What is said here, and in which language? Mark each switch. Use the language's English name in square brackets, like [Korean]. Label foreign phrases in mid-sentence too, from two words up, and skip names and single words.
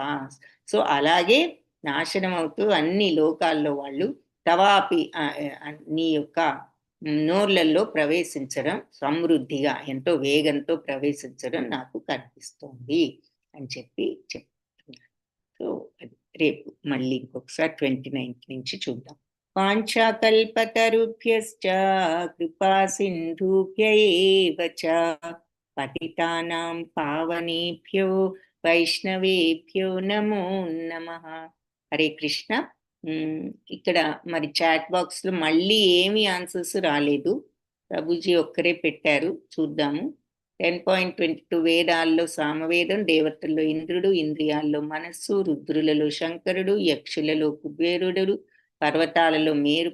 [Telugu] సో అలాగే నాశనం అవుతూ అన్ని లోకాల్లో వాళ్ళు తవాపి నీ యొక్క నోర్లలో ప్రవేశించడం, సమృద్ధిగా ఎంతో వేగంతో ప్రవేశించడం నాకు కనిపిస్తోంది అని చెప్తున్నారు. సో రేపు మళ్ళీ ఇంకొకసారి 29th నుంచి చూద్దాం. [Sanskrit] వాంఛాకల్పతరుభ్యశ్చ కృపా సింధుభ్య ఏవ చ పతితానాం పావనేభ్యో వైష్ణవేభ్యో నమో నమః. [Telugu] హరే కృష్ణ. ఇక్కడ మరి చాట్ బాక్స్ లో మళ్ళీ ఏమి ఆన్సర్స్ రాలేదు, ప్రభుజీ ఒక్కరే పెట్టారు, చూద్దాము. 10.22 వేదాల్లో సామవేదం, దేవతల్లో ఇంద్రుడు, ఇంద్రియాల్లో మనస్సు, రుద్రులలో శంకరుడు, యక్షులలో కుబేరుడు, పర్వతాలలో మేరు